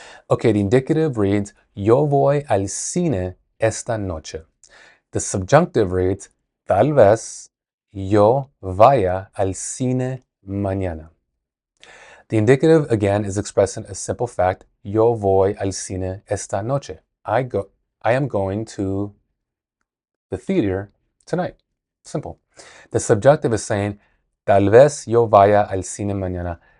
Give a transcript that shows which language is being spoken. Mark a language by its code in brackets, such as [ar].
[en] Okay, the indicative reads, [es] Yo voy al cine esta noche. [en] The subjunctive reads, [es] Tal vez yo vaya al cine mañana. [en] The indicative, again, is expressing a simple fact. [es] Yo voy al cine esta noche. [en] I am going to the theater tonight. Simple. The subjunctive is saying, [es] Tal vez yo vaya al cine mañana.